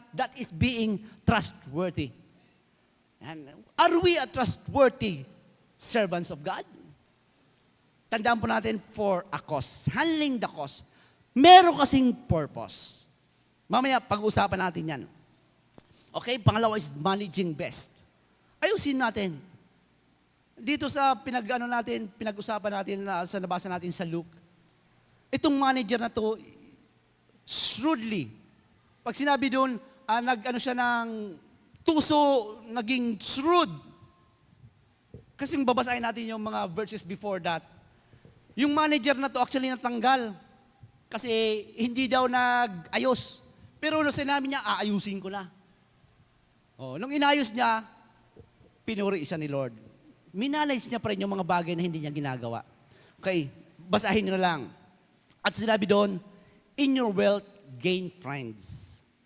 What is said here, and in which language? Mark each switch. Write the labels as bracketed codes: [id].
[en] That is being trustworthy. And are we a trustworthy servants of God? [tl] Tandaan po natin [en] for a cause. Handling the cause. [tl] Meron kasing purpose. Mamaya, pag-usapan natin yan. Okay, pangalawa [en] is managing best. [tl] Ayusin natin. Dito sa pinag-usapan natin sa nabasa natin sa Luke, itong manager na to, shrewdly, pag sinabi doon, siya ng tuso, naging shrewd. Kasi babasahin natin yung mga verses before that. Yung manager na to actually natanggal. Kasi hindi daw nag-ayos. Pero nung sinabi niya, aayusin ko na. Nung inayos niya, pinuri siya ni Lord. Minanage niya pa rin yung mga bagay na hindi niya ginagawa. Okay, basahin niyo na lang. At sinabi doon, [en] in your wealth, gain friends.